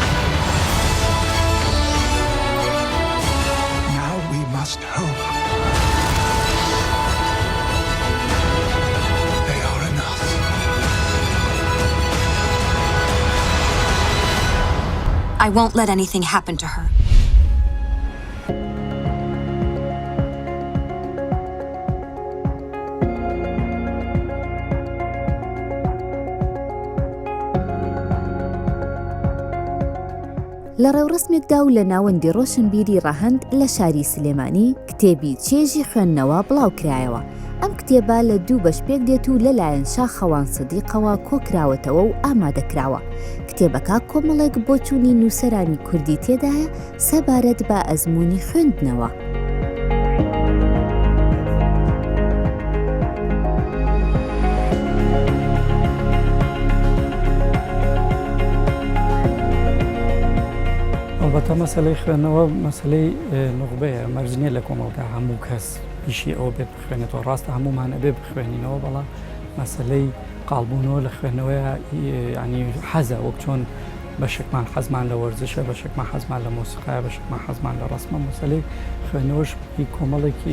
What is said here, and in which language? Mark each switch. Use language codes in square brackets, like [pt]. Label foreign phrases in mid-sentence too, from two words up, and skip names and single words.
[en] Now we must hope. They are enough. I won't let anything happen to her. [ckb] لە ڕێوڕسمێکدا و لە ناوەندی ڕۆشنبیری ڕەهەند لە شاری سلێمانی کتێبی چێژی خوێندنەوە بڵاوکرایەوە. ئەم کتێبە لە 2 بەش پێک دێت و لەلایەن شا خەوان سدیقەوە کۆکراوەتەوە و ئامادەکراوە. کتێبەکە کۆمەڵێک بۆ چوونی نووسەرانی کوردی تێدایە سەبارەت بە ئەزمموی خوێندنەوە. [fa] البته مسئله [ckb] خوێندنەوە مەسلەی نوغبەیە مەرجنیە لە کۆمەڵگا هەموو کەس پیشی ئەوە بێت بخوێنێتەوە ڕاستە هەمومان ئەبێ بخوێنینەوە بەڵام مەسلەی قاڵبوونەوە لە خوێندنەوەیە ینی حەزە وەک چۆن بەشێکمان حەزمان لە وەرزشە بەشێکمان حەزمان لە مۆسیقایە بەشێکمان حەزمان لە ڕسمە مەسلەی خوێندنەوەش کۆمەڵێکی